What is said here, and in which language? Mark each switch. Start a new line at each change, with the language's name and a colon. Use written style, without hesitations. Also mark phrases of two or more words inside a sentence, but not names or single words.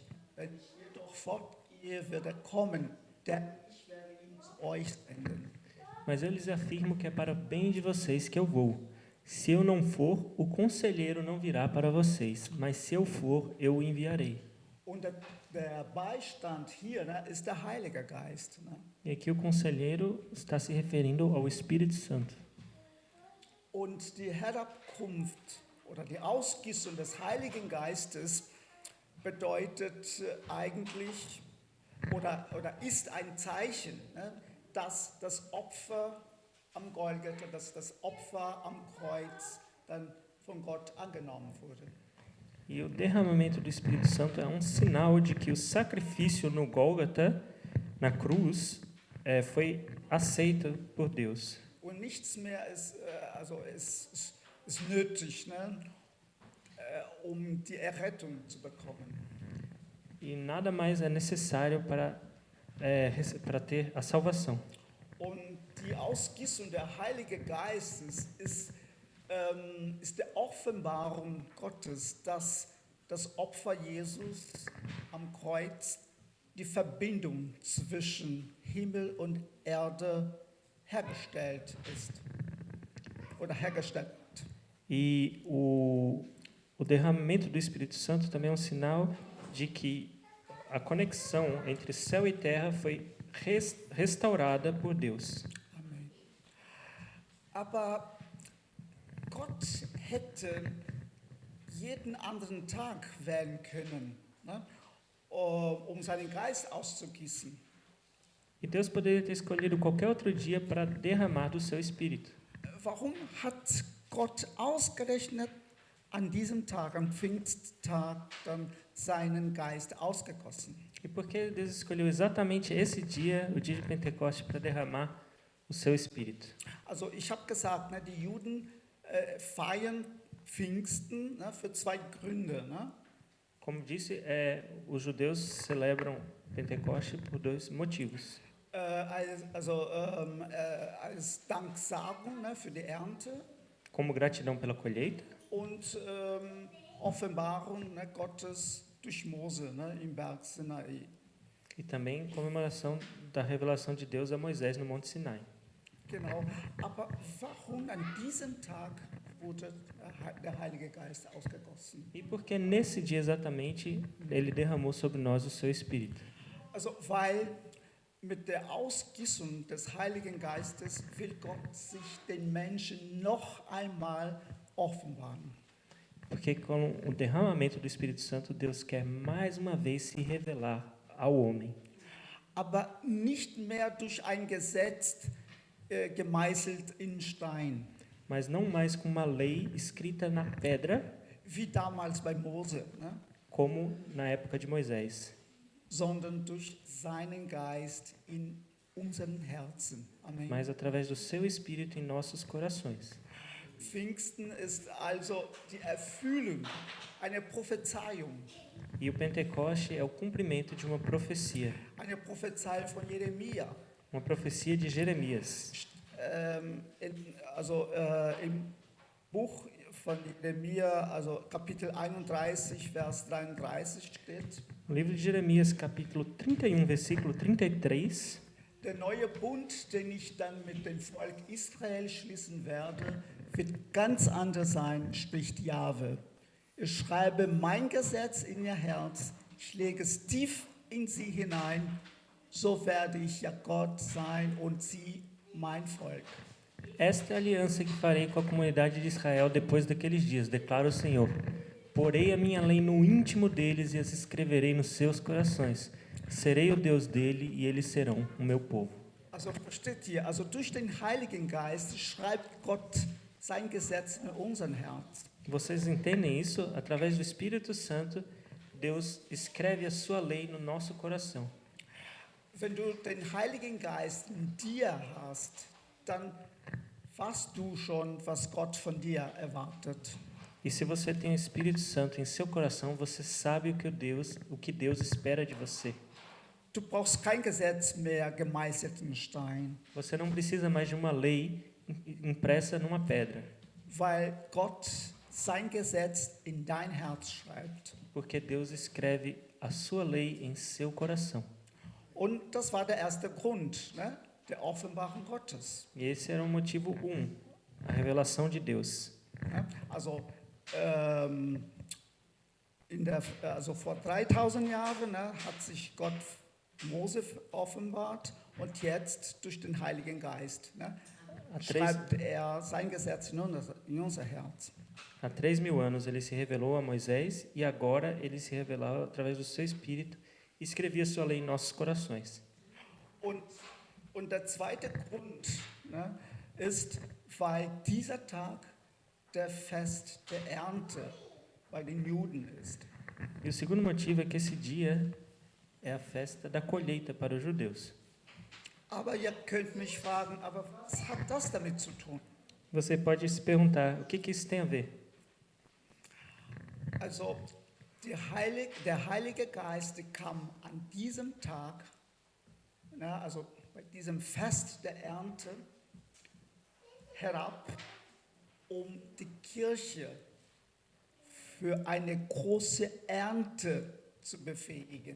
German: Wenn ich jedoch fortgehe, wird er kommen, denn ich werde ihn zu euch senden.
Portuguese: Mas eu lhes afirmo que é para o bem de vocês que eu vou. Se eu não for, o conselheiro não virá para vocês, mas se eu for, eu o enviarei.
German: Und der Beistand hier ist der Heilige Geist.
Portuguese: E aqui o conselheiro está se referindo ao Espírito Santo.
German: Und die Herabkunft oder die Ausgießung des Heiligen Geistes bedeutet eigentlich oder ist ein Zeichen, dass das Opfer am Golgatha, dass das Opfer am Kreuz dann von Gott angenommen wurde.
Portuguese: E o derramamento do Espírito Santo é sinal de que o sacrifício no Gólgota, na cruz, foi aceito por Deus.
German: Und nichts mehr ist nötig, um die Errettung zu bekommen.
Portuguese: E nada mais é necessário para ter a salvação.
German: Und die Ausgießung der Heilige Geistes ist der Offenbarung Gottes, dass das Opfer Jesus am Kreuz die Verbindung zwischen Himmel und Erde hergestellt ist oder hergestellt.
Portuguese: E o derramamento do Espírito Santo também é sinal de que a conexão entre céu e terra foi restaurada por Deus.
German: Amen. Aber Gott hätte jeden anderen Tag wählen können, um seinen Geist auszugießen.
Portuguese: E Deus poderia ter escolhido qualquer outro dia para derramar do seu Espírito.
German: Warum hat Gott ausgerechnet an diesem Tag, am Pfingsttag, dann seinen Geist ausgegossen?
Portuguese: E por que Deus escolheu exatamente esse dia, o dia de Pentecostes, para derramar o seu Espírito?
German: Also ich habe gesagt, die Juden feiern Pfingsten für zwei Gründe.
Portuguese: Como disse, os judeus celebram Pentecoste por dois motivos.
German: Als Danksagung, ne, für die Ernte
Portuguese: Como gratidão pela colheita
German: und Offenbarung, ne, Gottes durch Mose, ne, im Berg Sinai.
Portuguese: e também comemoração da revelação de Deus a Moisés no Monte Sinai.
German: Genau. Aber warum an diesem Tag wurde der Heilige Geist ausgegossen?
Portuguese: E porque nesse dia exatamente ele derramou sobre nós o seu Espírito.
German: Also, weil mit der Ausgießung des Heiligen Geistes will Gott sich den Menschen noch einmal offenbaren.
Portuguese: Porque com o derramamento do Espírito Santo, Deus quer mais uma vez se revelar ao homem.
German: Aber nicht mehr durch ein Gesetz gemeißelt in Stein,
Portuguese: Mas não mais com uma lei escrita na pedra,
German: wie damals bei Mose, ne?
Portuguese: como na época de Moisés,
German: Sondern durch seinen Geist in unseren Herzen. Amen.
Portuguese: mas através do seu Espírito em nossos corações.
German: Pfingsten ist also die Erfüllung, eine Prophezeiung.
Portuguese: E o Pentecoste é o cumprimento de uma profecia,
German: Eine Prophezeiung von Jeremia.
Portuguese: uma profecia de Jeremias.
German: Im Buch von Jeremia, also Kapitel 31, Vers 33 steht,
Portuguese: No livro de Jeremias, capítulo 31, versículo 33,
German: der neue Bund, den ich dann mit dem Volk Israel schließen werde, wird ganz anders sein, spricht Jahwe. Ich schreibe mein Gesetz in ihr Herz, ich lege es tief in sie hinein, so werde ich ja Gott sein und sie mein Volk.
Portuguese: esta é a aliança que farei com a comunidade de Israel depois daqueles dias, declara o Senhor. Porei a minha lei no íntimo deles e as escreverei nos seus corações. Serei o Deus dele e eles serão o meu povo.
German: Also versteht ihr, also durch den Heiligen Geist schreibt Gott sein Gesetz in unseren Herz.
Portuguese: Vocês entendem isso? Através do Espírito Santo, Deus escreve a sua lei no nosso coração.
German: Wenn du den Heiligen Geist in dir hast, dann weißt du schon, was Gott von dir erwartet.
Portuguese: E se você tem o Espírito Santo em seu coração, você sabe o que Deus espera de você.
German: Du brauchst kein Gesetz mehr gemeißelt in Stein,
Portuguese: Você não precisa mais de uma lei impressa numa pedra,
German: weil Gott sein Gesetz in dein Herz schreibt.
Portuguese: porque Deus escreve a sua lei em seu coração.
German: Und das war der erste Grund, ne, der Offenbarung Gottes.
Portuguese: E esse era o motivo 1, a revelação de Deus.
German: Ne? Also, also vor 3000 Jahren, ne, hat sich Gott Mose offenbart und jetzt durch den Heiligen Geist, ne,
Portuguese: Há
German: schreibt er sein Gesetz in unser Herz.
Portuguese: Há 3.000 anos ele se revelou a Moisés e agora ele se revelou através do seu Espírito e escrevia sua lei em nossos corações.
German: Und der zweite Grund, ne, ist, weil dieser Tag der Fest der Ernte bei den Juden ist.
Portuguese: E o segundo motivo é que esse dia é a festa da colheita para os judeus.
German: Aber ihr könnt mich fragen, aber was hat das damit zu tun?
Portuguese: Você pode se perguntar, o que isso tem a ver?
German: Also, der Heilige Geist kam an diesem Tag, ne, also bei diesem Fest der Ernte, herab, um die Kirche für eine große Ernte zu befähigen.